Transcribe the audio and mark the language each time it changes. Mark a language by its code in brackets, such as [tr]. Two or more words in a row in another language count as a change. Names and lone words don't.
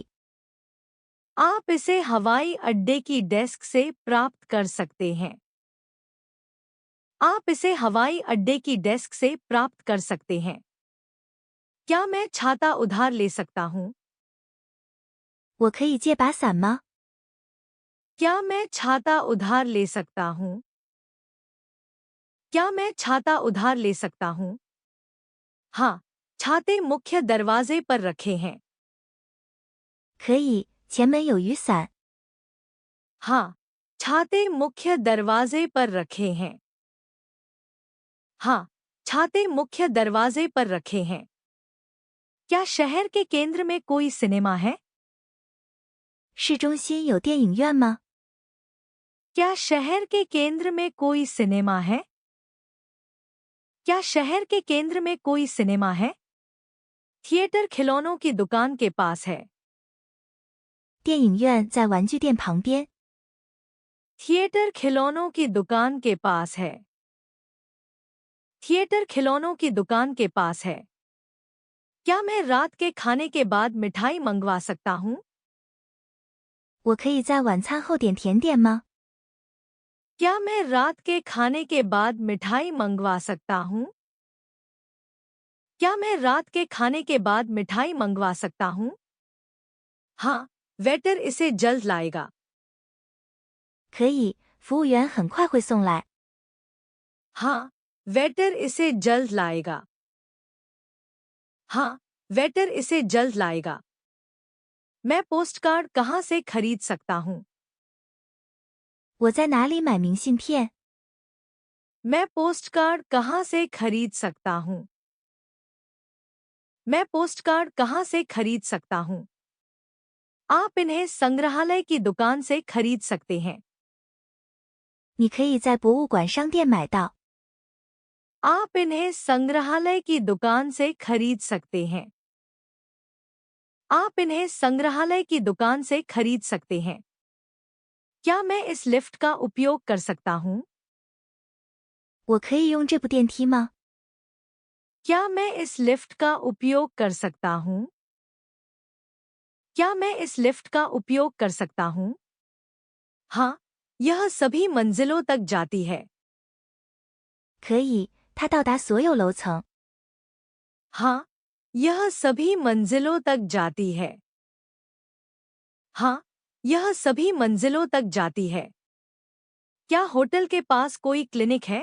[hi] आप इसे हवाई अड्डे की डेस्क से प्राप्त कर सकते हैं। आप इसे हवाई अड्डे की डेस्क से प्राप्त कर सकते हैं। क्या मैं छाता उधार ले सकता हूँ? [zh] 我可以借把伞吗？ [hi] क्या मैं छाता उधार ले सकता हूँ? क्या मैं छाता उधार ले सकता हूँ? हाँ, छाते मुख्य दरवाजे पर रखे हैं। [zh] 可以，前门有雨伞。 [hi] हाँ, छाते मुख्य दरवाजे पर रखे हैं। हाँ, छाते मुख्य दरवाजे पर रखे हैं। क्या शहर के केंद्र में कोई सिनेमा है? [zh] 市中心有电影院吗？ [hi] क्या शहर के केंद्र में कोई सिनेमा है? क्या शहर के केंद्र में कोई सिनेमा है? थिएटर खिलौनों की दुकान के पास है। [zh] 电影院在玩具店旁边。 [hi] थिएटर खिलौनों की दुकान के पास है। थिएटर खिलौनों की दुकान के पास है। क्या मैं रात के खाने के बाद मिठाई मंगवा सकता हूँ? [zh] 我可以在晚餐后点甜点吗？ [hi] क्या मैं रात के खाने के बाद मिठाई मंगवा सकता हूँ? क्या मैं रात के खाने के बाद मिठाई मंगवा सकता हूँ? हाँ, वेटर इसे जल्द लाएगा। [zh] 可以，服务员很快会送来。 [hi] हाँ, वेटर इसे जल्द लाएगा। हाँ, वेटर इसे जल्द लाएगा। मैं पोस्टकार्ड कहाँ से खरीद सकता हूँ? [zh] 我在哪里买明信片？ [hi] मैं पोस्टकार्ड कहाँ से खरीद सकता हूँ? मैं पोस्टकार्ड कहाँ से खरीद सकता हूँ? आप इन्हें संग्रहालय की दुकान से खरीद सकते हैं। [zh] 你可以在博物馆商店买到。 [hi] आप इन्हें संग्रहालय की दुकान से खरीद सकते हैं। आप इन्हें संग्रहालय की दुकान से खरीद सकते हैं। क्या मैं इस लिफ्ट का उपयोग कर सकता हूँ? [zh] 我可以用这部电梯吗？ [hi] क्या मैं इस लिफ्ट का उपयोग कर सकता हूँ? क्या मैं इस लिफ्ट का उपयोग कर सकता हूँ? हाँ, यह सभी मंजिलों तक जाती है। [zh] 可以，它到达所有楼层。 [hi] हाँ, यह सभी मंजिलों तक जाती है। हाँ, यह सभी मंजिलों तक जाती है। क्या होटल के पास कोई क्लिनिक है?